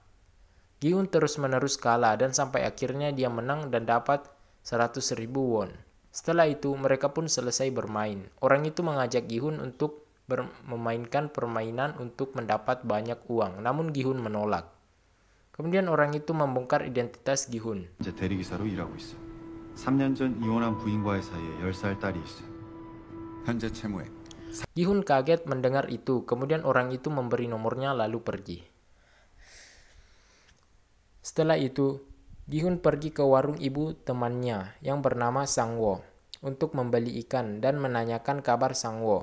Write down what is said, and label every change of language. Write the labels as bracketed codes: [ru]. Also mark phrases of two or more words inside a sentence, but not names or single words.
[id] Gi-hun terus-menerus kalah dan sampai akhirnya dia menang dan dapat 100.000 won. Setelah itu, mereka pun selesai bermain. Orang itu mengajak Gi-hun untuk memainkan permainan untuk mendapat banyak uang, namun Gi-hun menolak. Kemudian orang itu membongkar identitas Gi-hun. [ko] 이제 대리기사로 일하고 있어. 3년 전 이혼한 부인과의 사이에 10살 딸이 있어. 현재 채무액. [id] Gi-hun kaget mendengar itu, kemudian orang itu memberi nomornya lalu pergi. Setelah itu, Gi-hun pergi ke warung ibu temannya yang bernama Sang-wo untuk membeli ikan dan menanyakan kabar Sang-wo.